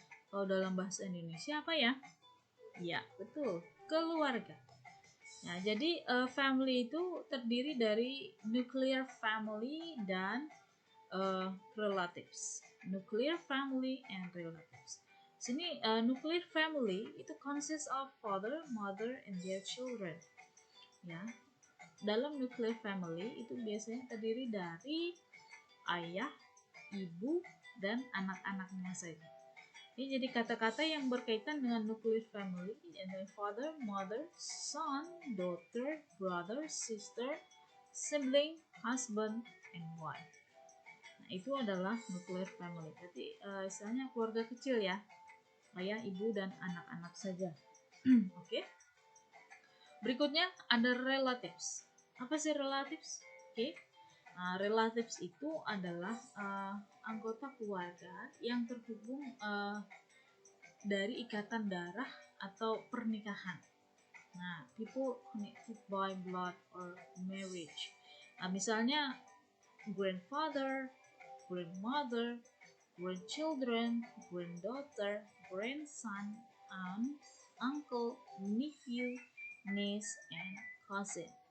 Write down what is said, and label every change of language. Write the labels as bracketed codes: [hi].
[id] Kalau dalam bahasa Indonesia apa ya? Ya, betul, keluarga. Nah, jadi family itu terdiri dari nuclear family dan relatives. [en] Nuclear family and relatives. Sini nuclear family itu consists of father, mother, and their children. [id] Ya, dalam nuclear family itu biasanya terdiri dari ayah, ibu, dan anak-anaknya saja. Ini jadi kata-kata yang berkaitan dengan [en] nuclear family, yaitu father, mother, son, daughter, brother, sister, sibling, husband, and wife. [id] Nah, itu adalah nuclear family. Jadi istilahnya keluarga kecil ya, ayah, ibu, dan anak-anak saja. Oke. Berikutnya ada relatives. Apa sih relatives? Oke. Relatives itu adalah anggota keluarga yang terhubung dari ikatan darah atau pernikahan. [en] Nah, people connected by blood or marriage. Nah, misalnya grandfather, grandmother, grandchildren, granddaughter, grandson, aunt, uncle, nephew, niece, and cousin.